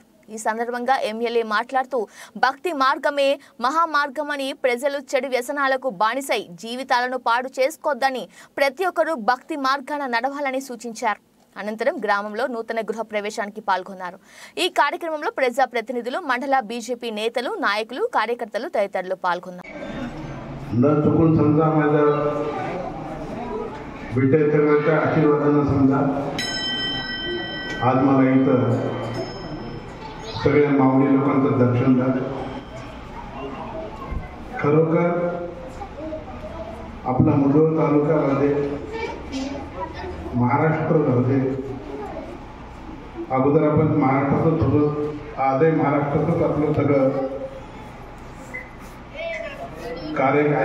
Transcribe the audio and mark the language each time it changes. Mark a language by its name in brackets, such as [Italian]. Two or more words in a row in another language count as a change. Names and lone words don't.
[Telugu] ఈ సందర్భంగా ఎమ్మెల్యే మాట్లాడుతూ భక్తి మార్గమే మహామార్గమని ప్రజలు చెడు వ్యసనాలకు బానిసై జీవితాలను పాడు చేసుకోవద్దని ప్రతి ఒక్కరూ భక్తి మార్గాన నడవాలని సూచించారు। అనంతరం గ్రామంలో నూతన గృహ ప్రవేశానికి పాల్గొన్నారు। ఈ కార్యక్రమంలో ప్రజా ప్రతినిధులు, మండల బీజేపీ నేతలు, నాయకులు, కార్యకర్తలు తదితరులు పాల్గొన్నారు। [Marathi] सगळ्या मावळी लोकांचं दर्शन झालं। खरोखर आपला मुधोळ तालुक्यामध्ये महाराष्ट्रामध्ये अगोदर आपण महाराष्ट्रातच होतो, आजही महाराष्ट्रातच आपलं सगळं कार्य आहे।